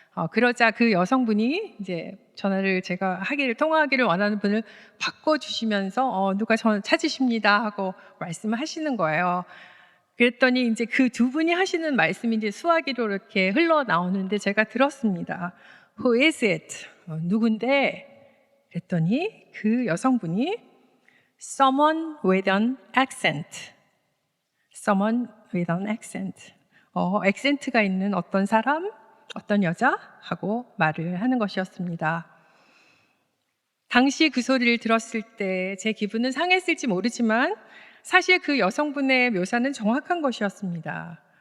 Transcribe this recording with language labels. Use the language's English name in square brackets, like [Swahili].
[Korean] 그러자 그 여성분이 이제 통화하기를 원하는 분을 바꿔주시면서 누가 저를 찾으십니다 하고 말씀을 하시는 거예요. 그랬더니 이제 그 두 분이 하시는 말씀이 이제 수화기로 이렇게 흘러나오는데 제가 들었습니다. [English] Who is it? [Korean] 누군데? 그랬더니 그 여성분이 [English] Someone with an accent. Someone with an accent. [Korean] 액센트가 있는 어떤 사람, 어떤 여자 하고 말을 하는 것이었습니다. 당시 그 소리를 들었을 때 제 기분은 상했을지 모르지만 사실 그 여성분의 묘사는 정확한 것이었습니다.